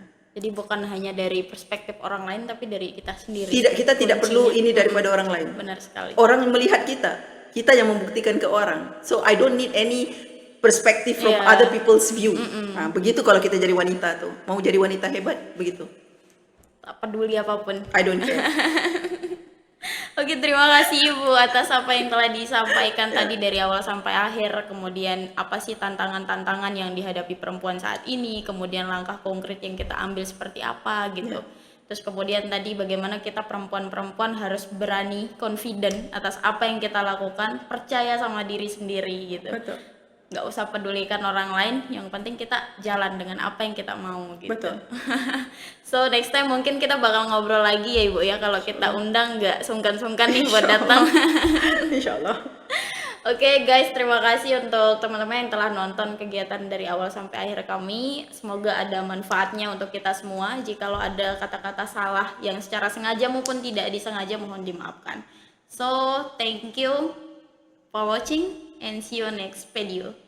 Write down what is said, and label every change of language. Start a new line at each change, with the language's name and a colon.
Indonesian: Jadi bukan hanya dari perspektif orang lain, tapi dari kita sendiri. Kita tidak perlu ini daripada orang lain. Benar sekali. Orang melihat kita yang membuktikan ke orang.
English: So I don't need any perspective from other people's view.
Indonesian: Nah, begitu kalau kita jadi wanita tuh, mau jadi wanita hebat, begitu. Tak peduli apapun.
English: I don't care.
Indonesian: Oke, terima kasih Ibu atas apa yang telah disampaikan tadi dari awal sampai akhir. Kemudian apa sih tantangan-tantangan yang dihadapi perempuan saat ini, kemudian langkah konkret yang kita ambil seperti apa gitu. Terus kemudian tadi bagaimana kita perempuan-perempuan harus berani, confident atas apa yang kita lakukan, percaya sama diri sendiri gitu. Betul. Nggak usah pedulikan orang lain, yang penting kita jalan dengan apa yang kita mau gitu. Betul.
English: So next time
Indonesian: mungkin kita bakal ngobrol lagi ya Ibu ya, kalau kita undang nggak sungkan-sungkan nih buat datang. Insya Allah. Oke guys, terima kasih untuk teman-teman yang telah nonton kegiatan dari awal sampai akhir kami. Semoga ada manfaatnya untuk kita semua. Jikalau ada kata-kata salah yang secara sengaja maupun tidak disengaja, mohon dimaafkan.
English: So, thank you for watching and see you next video.